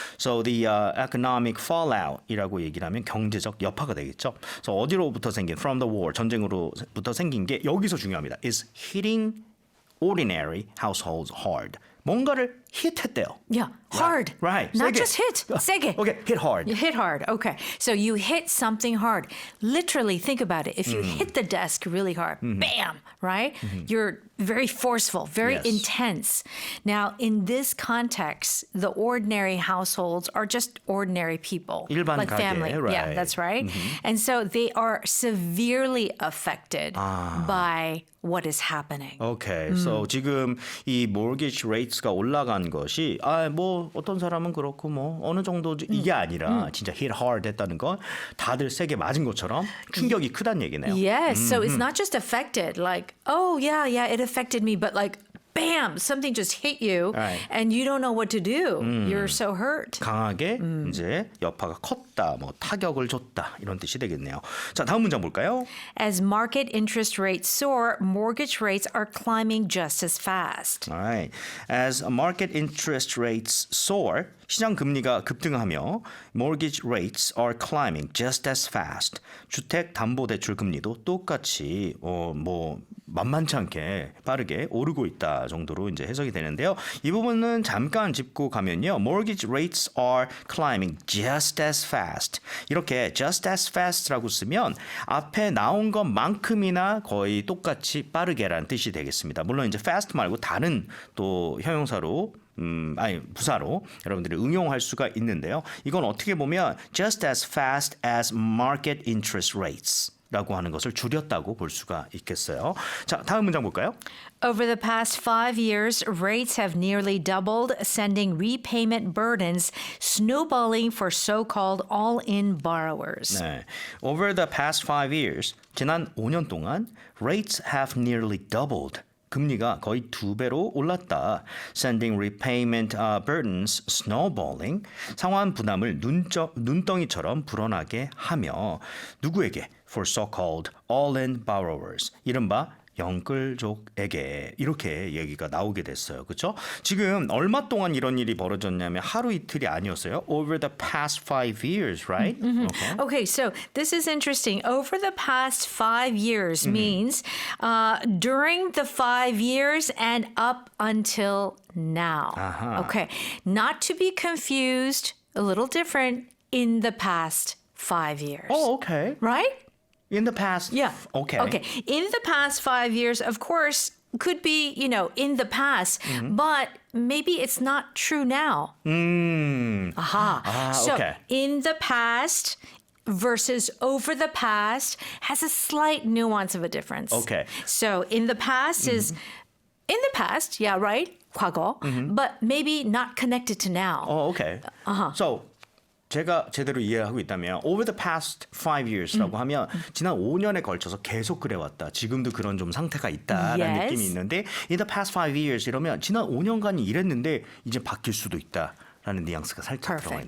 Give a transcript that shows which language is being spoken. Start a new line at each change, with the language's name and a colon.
English: So the economic fallout
Korean: 이라고 얘기를 하면 경제적 여파가 되겠죠. 그래서 어디로부터 생긴
English: from the war
Korean: 전쟁으로부터 생긴 게 여기서 중요합니다.
English: is hitting ordinary households hard.
Korean: 뭔가를 hit했대요.
English: Yeah, hard. Right. Not
Korean: 세게.
English: just hit.
Korean: 세게.
English: Okay, hit hard. You hit hard. Okay. So you hit something hard. Literally, think about it. If you hit the desk really hard, bam, right? You're very forceful, very Yes. intense. Now, in this context, the ordinary households are just ordinary people.
Korean: 일반
English: like
Korean: 가게,
English: family. Yeah, right. that's right. And so they are severely affected by what is happening.
Korean: 오케이. So 지금 이 mortgage rates가 올라간 것이 뭐 어떤 사람은 그렇고 뭐 어느 정도 이게 아니라 진짜
English: hit hard
Korean: 했다는 건 다들 세게 맞은 것처럼 충격이 크다는 얘기네요.
English: Yes. So it's not just affected, like, oh, yeah, it affected me, but like, bam, something just hit you Right. and you don't know what to do. You're so hurt.
Korean: 강하게 이제 여파가 컸다, 뭐 타격을 줬다 이런 뜻이 되겠네요. 자, 다음 문장 볼까요?
English: As market interest rates soar, mortgage rates are climbing just as fast. Alright. As market interest rates soar,
Korean: 시장 금리가 급등하며
English: mortgage rates are climbing just as fast.
Korean: 주택 담보 대출 금리도 똑같이 뭐 만만치 않게 빠르게 오르고 있다 정도로 이제 해석이 되는데요. 이 부분은 잠깐 짚고 가면요.
English: Mortgage rates are climbing just as fast.
Korean: 이렇게
English: just as fast
Korean: 라고 쓰면 앞에 나온 것만큼이나 거의 똑같이 빠르게라는 뜻이 되겠습니다. 물론 이제 fast 말고 다른 또 형용사로 부사로 여러분들이 응용할 수가 있는데요. 이건 어떻게 보면
English: just as fast as market interest rates
Korean: 라고 하는 것을 줄였다고 볼 수가 있겠어요. 자, 다음 문장 볼까요?
English: Over the past 5 years, rates have nearly doubled, sending repayment burdens snowballing for so-called all-in borrowers.
Korean: 네.
English: Over the past 5 years,
Korean: 지난 5년 동안
English: rates have nearly doubled.
Korean: 금리가 거의 2배로 올랐다.
English: Sending repayment burdens snowballing.
Korean: 상환 부담을 눈덩이처럼 불어나게 하며 누구에게?
English: For so-called all-in borrowers.
Korean: 이른바 영끌족에게 이렇게 얘기가 나오게 됐어요. 그렇죠? 지금 얼마 동안 이런 일이 벌어졌냐면 하루 이틀이 아니었어요.
English: Over the past 5 years, right? Okay. Okay, so this is interesting. Over the past 5 years means during the 5 years and up until now. Okay, not to be confused, a little different in the past 5 years. Oh, okay. Right? In the past. Yeah. Okay. Okay. In the past 5 years, of course, could be, in the past, but maybe it's not true now. Aha. So okay. in the past versus over the past has a slight nuance of a difference. Okay. So in the past is in the past, yeah, right?
Korean: 과거,
English: but maybe not connected to now. Oh, okay.
Korean: So 제가 제대로 이해하고 있다면
English: over the past 5 years
Korean: 라고 하면 지난 5년에 걸쳐서 계속 그래왔다. 지금도 그런 좀 상태가 있다라는
English: Yes.
Korean: 느낌이 있는데
English: in the past 5 years
Korean: 이러면 지난 5년간이 이랬는데 이제 바뀔 수도 있다. 라는 뉘앙스가 살짝 들어가 있네요.